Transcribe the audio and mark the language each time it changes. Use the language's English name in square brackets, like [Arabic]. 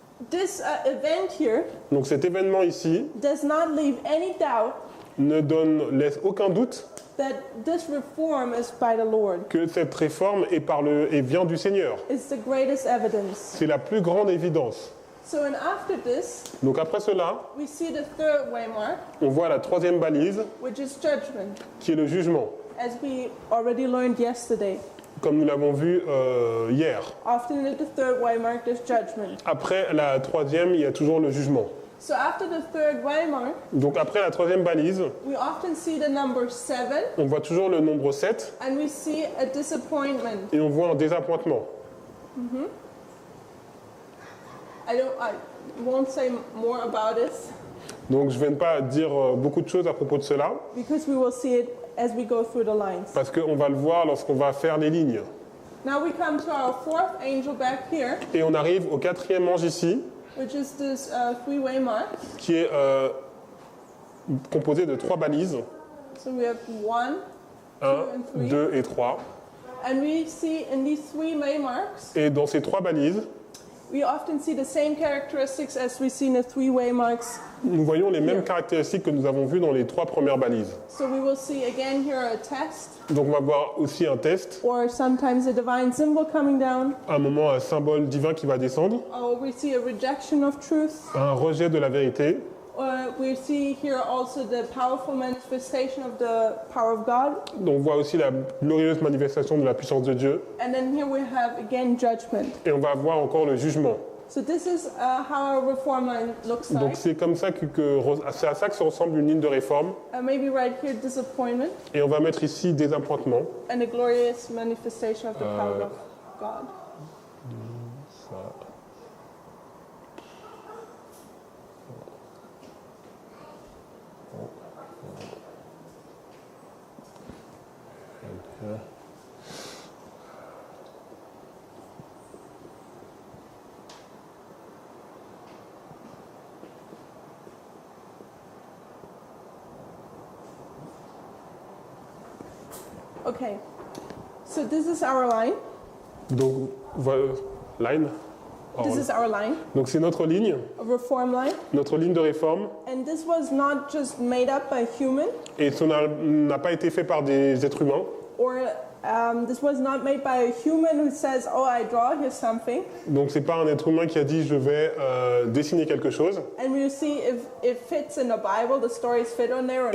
[English] This event here [French] Donc cet événement ici [English] does not leave any doubt [French] laisse aucun doute [English] that this reform is by the Lord. [French] que cette réforme est vient du Seigneur. [English] It's the greatest evidence. [French] C'est la plus grande évidence. [English] So and after this, [French] Donc après cela, [English] we see the third waymark, [French] on voit la troisième balise [English] which is judgment, [French] qui est le jugement. [English] as we already learned yesterday. [French] comme nous l'avons vu hier. [English] Often at the third way mark, there's judgment. [French] Après la troisième, il y a toujours le jugement. [English] So after the third way mark, [French] Donc après la troisième balise, [English] we often see the number 7, [French] on voit toujours le nombre 7 [English] and we see a disappointment. [French] et on voit un désappointement. [English] I won't say more about it [French] Donc je ne vais pas dire beaucoup de choses à propos de cela, [English] because we will see it as we go through the lines. [French] parce qu'on va le voir lorsqu'on va faire les lignes. [English] Now we come to our fourth angel back here, [French] Et on arrive au quatrième ange ici, [English] which is this three-way mark. [French] qui est composé de 3 balises, [English] So we have 1, [French] 1, 2 et 3. [English] and we see in these three-way marks, [French] Et dans ces 3 balises, [English] we often see the same characteristics as we see in the three-way marks. [French] nous voyons les mêmes caractéristiques que nous avons vues dans les 3 premières balises. [English] So we will see again here a test, [French] Donc on va voir aussi un test, [English] or sometimes a divine symbol coming down, [French] un moment, un symbole divin qui va descendre, [English] or we see a rejection of truth. [French] un rejet de la vérité. [English] We see here also the powerful manifestation of the power of God. [French] Donc on voit aussi la glorieuse manifestation de la puissance de Dieu. [English] And then here we have again judgment. [French] Et on va voir encore le jugement. [English] So this is how our reform line looks [French] Donc [English] like. [French] c'est comme ça c'est à ça que se ressemble une ligne de réforme. [English] Maybe right here disappointment [French] Et on va mettre ici désappointement. [English] and a glorious manifestation of the power of God. Okay, so this is our line. [French] Donc voilà, line. [English] This is our line, [French] Donc c'est notre ligne, [English] a reform line. [French] notre ligne de réforme. [English] And this was not just made up by human, [French] Et ça n'a pas été fait par des êtres humains. [English] or this was not made by a human who says, oh, I draw here something. [French] Donc c'est pas un être humain qui a dit je vais dessiner quelque chose. [English] And we'll see if it fits in the Bible, the stories fit on there or